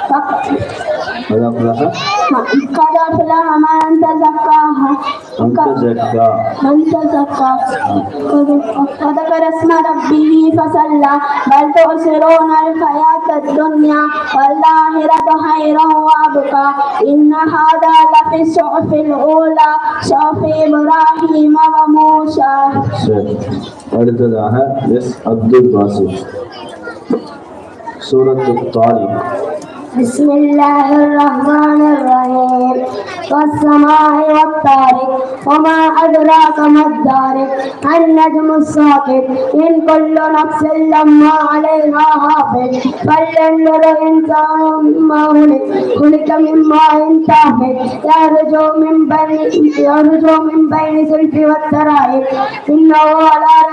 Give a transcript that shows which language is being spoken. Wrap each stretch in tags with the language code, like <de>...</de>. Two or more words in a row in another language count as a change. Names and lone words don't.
<ar>من تزكاها وذكر اسم ربه فصلى بل تؤثرون الحياة الدنيا والآخرة خير وأبقى إن هذا لفي الصحف الأولى صحف إبراهيم وموسى.</ar> <ta>அடுத்ததாக எஸ் அப்துல் பாசித் சூரத்துத் தாரிக்.</ta> <ar>بسم الله الرحمن الرحيم والسماء والطارق وما أدراك ما الطارق النجم الثاقب إن كل نفس لما عليها حافظ فلينظر الإنسان مما خلق من ماء دافق يخرج من بين الصلب والترائب إنه على</ar>